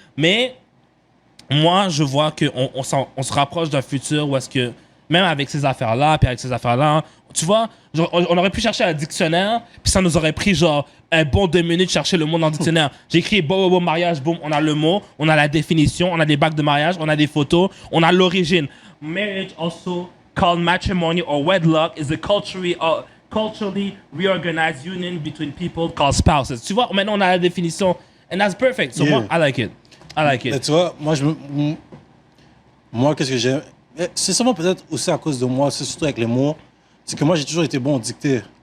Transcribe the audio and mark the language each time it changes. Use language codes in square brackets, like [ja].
[fr] Mais, moi, je vois qu'on se rapproche d'un futur où est-ce que, même avec ces affaires-là, puis avec ces affaires-là, tu vois, genre, on aurait pu chercher un dictionnaire, puis ça nous aurait pris, genre, un bon 2 minutes chercher le mot dans le dictionnaire. J'ai écrit bon, mariage, boum, on a le mot, on a la définition, on a des bacs de mariage, on a des photos, on a l'origine. [en] Marriage also called matrimony or wedlock is a culturally reorganized union between people called spouses. [fr] Tu vois, maintenant on a la définition, and that's perfect. So moi, I like it. Mais tu vois, moi, qu'est-ce que j'aime? C'est sûrement peut-être aussi à cause de moi, c'est surtout avec les mots. C'est que moi, j'ai toujours été bon au dicté.